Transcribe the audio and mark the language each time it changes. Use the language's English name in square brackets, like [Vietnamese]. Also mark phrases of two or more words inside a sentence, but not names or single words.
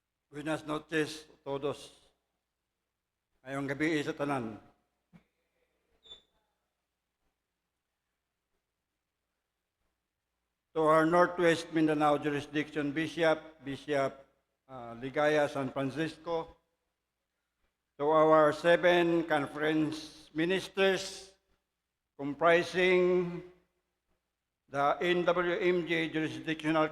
[Spanish] Buenas noches a todos. [Filipino] Ngayong gabi sa tanan. [English] To our Northwest Mindanao Jurisdiction Bishop, Ligaya San Francisco, to our 7 conference ministers comprising the NWMJ Jurisdictional